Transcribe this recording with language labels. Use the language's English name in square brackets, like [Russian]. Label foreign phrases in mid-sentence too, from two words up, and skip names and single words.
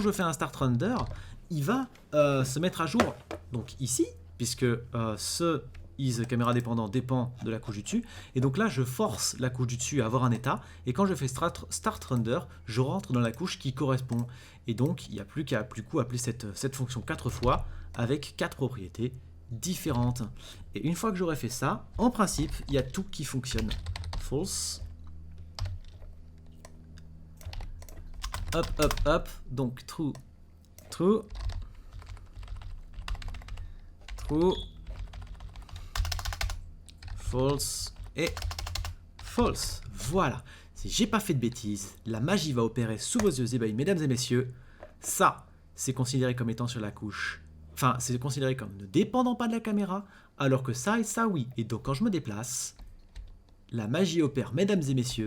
[French] je fais un [English] start render, [French] il va se mettre à jour, donc ici, puisque ce is caméra dépendant dépend de la couche du dessus, et donc là je force la couche du dessus à avoir un état, et quand je fais [English] start render, [French] je rentre dans la couche qui correspond, et donc il n'y a plus qu'à appeler cette fonction 4 fois, avec 4 propriétés différentes. Et une fois que j'aurai fait ça, en principe, il y a tout qui fonctionne. [English] False. [French] Hop, donc [English] true, true, true, false et false. [French] Voilà, si j'ai pas fait de bêtises, la magie va opérer sous vos yeux ébahis, mesdames et messieurs. Ça, c'est considéré comme étant sur la couche. Enfin, c'est considéré comme ne dépendant pas de la caméra, alors que ça et ça, oui. Et donc, quand je me déplace, la magie opère, mesdames et messieurs.